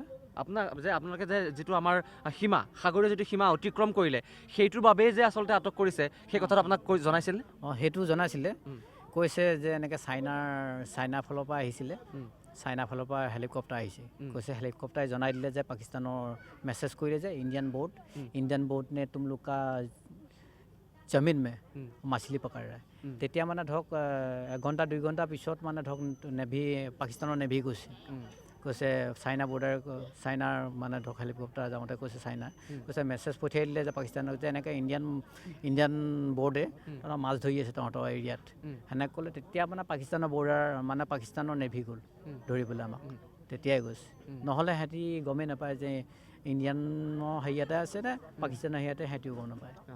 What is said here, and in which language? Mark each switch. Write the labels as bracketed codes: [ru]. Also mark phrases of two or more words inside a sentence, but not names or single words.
[as] আপোনালোকে যে যিটো আমাৰ সীমা সাগৰীয় যিটো সীমা অতিক্ৰম কৰিলে সেইটোৰ বাবেই যে আচলতে আটক কৰিছে সেই কথাটো আপোনাক জনাইছিলনে সেইটো জনাইছিলে কৈছে যে এনেকৈ চাইনাৰ ফালৰ পৰা আহিছিলে চাইনাৰ ফালৰ পৰা হেলিকপ্টাৰ আহিছে কৈছে হেলিকপ্টাৰে জনাই দিলে যে পাকিস্তানৰ মেছেজ কৰিলে যে [hi] ইণ্ডিয়ান बोट ने तुम लोग का जमीन में मछली पकड़ रहा है [as] তেতিয়া মানে ধৰক 1-2 ঘণ্টা পিছত মানে ধৰক পাকিস্তানৰ নেভি কৈছে চাইনাৰ মানে ধৰক হেলিকপ্টাৰ যাওঁতে কৈছে কৈছে মেছেজ পঠিয়াই দিলে যে পাকিস্তানক যে এনেকৈ ইণ্ডিয়ান বৰ্ডে মাছ ধৰি আছে তহঁতৰ এৰিয়াত সেনেকৈ ক'লে তেতিয়া মানে পাকিস্তানৰ বৰ্ডাৰ মানে পাকিস্তানৰ নেভি গ'ল ধৰিবলৈ আমাক তেতিয়াই গৈছে নহ'লে সিহঁতি গমেই নাপায় যে ইণ্ডিয়ানৰ হেৰিয়াতে আছে নে পাকিস্তানৰ হেৰিয়াতে সিহঁতিও গম নাপায়